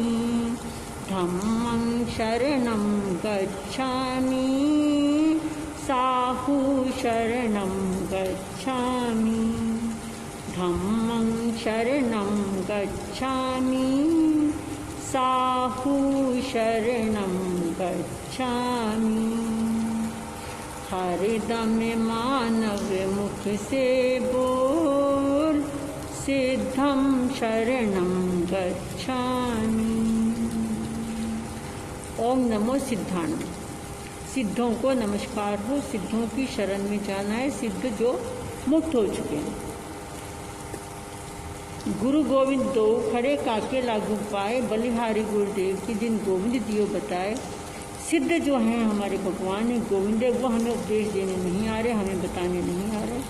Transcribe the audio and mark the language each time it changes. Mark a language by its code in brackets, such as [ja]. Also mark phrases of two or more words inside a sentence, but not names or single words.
[pi] धम्मं शरणं गच्छामि साहु शरणं गच्छामि। धम्मं शरणं गच्छामि साहु शरणं गच्छामि। [hi] हरदम मानव मुख से बोल [pi] सिद्धं शरणं गच्छामि। [pra] ओम नमो सिद्धाणं। [hi] सिद्धों को नमस्कार हो, सिद्धों की शरण में जाना है, सिद्ध जो मुक्त हो चुके हैं। गुरु गोविंद दो खड़े काके लागू पाए, बलिहारी गुरुदेव की जिन गोविंद दियो बताए। सिद्ध जो हैं हमारे भगवान है, गोविंद है, वो हमें उपदेश देने नहीं आ रहे, हमें बताने नहीं आ रहे।